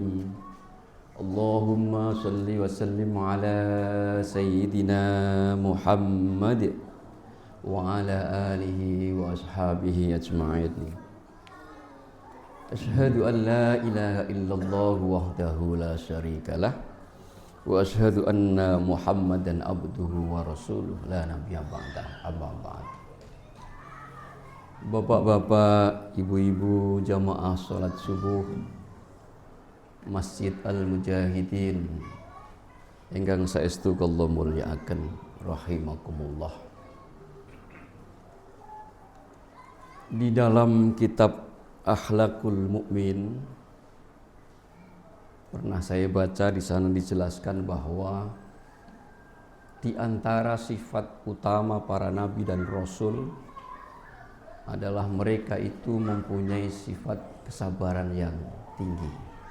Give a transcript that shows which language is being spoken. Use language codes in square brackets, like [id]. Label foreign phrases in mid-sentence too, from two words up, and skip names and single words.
[ar] اللهم صل وسلم على سيدنا محمد وعلى آله وأصحابه أجمعين. أشهد أن لا إله إلا الله وحده لا شريك له وأشهد أن محمدا عبده ورسوله لا نبي بعده. أما بعد. [jv] Bapak-bapak, ibu-ibu jamaah salat subuh Masjid Al-Mujahidin ingkang saestu kula mulyakaken rahimakumullah. [id] Di dalam kitab Akhlakul Mukmin pernah saya baca, di sana dijelaskan bahwa di antara sifat utama para nabi dan rasul adalah mereka itu mempunyai sifat kesabaran yang tinggi.